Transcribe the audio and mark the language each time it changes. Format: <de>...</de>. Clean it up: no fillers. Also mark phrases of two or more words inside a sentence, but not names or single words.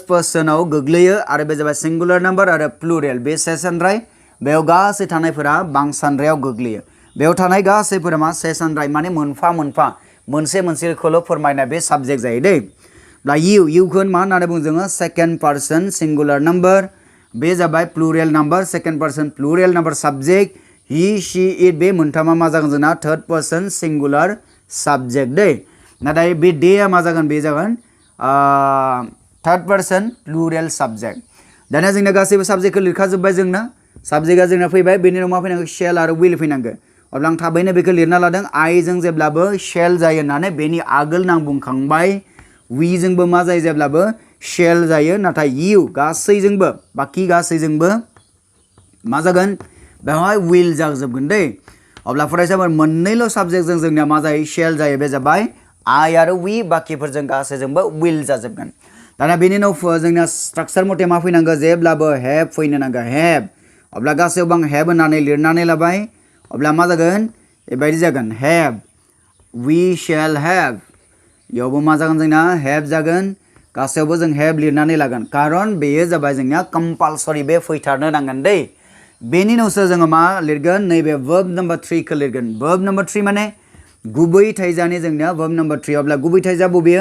<brx>पर्सनाव गोग्लैयो आरो बे जाबाय</brx> <en>singular number</en> <brx>आरो प्लुरेल बे से सानराय बेयाव गासै थानायफोरा बांसानरायाव गोग्लैयो बेयाव थानाय गासैफोरा मा से सानराय माने मोनफा मोनसेखौल' फोरमायनाय बे साबजेक्ट जायो दै दा इउखौ मा होननानै बुङो जोङो</brx> <en>second person singular number</en> <brx>बे जाबाय</brx> <en>plural number second person plural number subject he she it</en> <brx>बे मोनथामा मा जागोन जोंना</brx> <en>third person singular subject</en> <brx>दै नाथाय बे डेआ मा जागोन बे जागोन</brx> <en>third person plural subject</en> <brx>दानिया जोंना गासैबो साबजेक्टखौ लिरखाजोब्बाय जोंना साबजेक्टआ जोंना फैबाय बेनि उनाव मा फैनांगौ शेल आरो विल फैनांगौ अब्ला आं थाबैनो बेखौ लिरना लादों आइजों जेब्लाबो शेल जायो होननानै बेनि आगोल आं बुंखांबाय वीजोंबो मा जायो जेब्लाबो शेल जायो नाथाय इउ गासैजोंबो बाखि गासैजोंबो मा जागोन बेवहाय विल जाजोबगोन दै अब्ला फरायसाफोर मोननैल' साबजेक्टजों जोंनिया मा जायो शेल जायो बे जाबाय आइ आरो वी बाखिफोरजों गासैजोंबो विल जाजोबगोन दाना बेनि उनाव जोंना स्ट्राक्चार मथे मा फैनांगौ जेब्लाबो हेभ फैनो नांगौ हेभ अब्ला गासैयावबो आं हेभ होननानै लिरनानै लाबाय अब्ला मा जागोन बेबायदि जागोन</brx> <en>have we shall have</en> <brx>इयावबो मा जागोन जोंना हेभ जागोन गासैयावबो जों हेभ लिरनानै लागोन कारन बेयो जाबाय जोंनिया कम्पालसरि बे फैथारनो नांगोन दै बेनि उनावसो जोङो मा लिरगोन नैबे</brx> <en>verb number 3</en> <brx>खौ लिरगोन</brx> <en>verb number 3</en> <brx>माने गुबै थाइजानि जोंनिया</brx> <en>verb number 3</en> <brx>अब्ला गुबै थाइजा बबेयो</brx>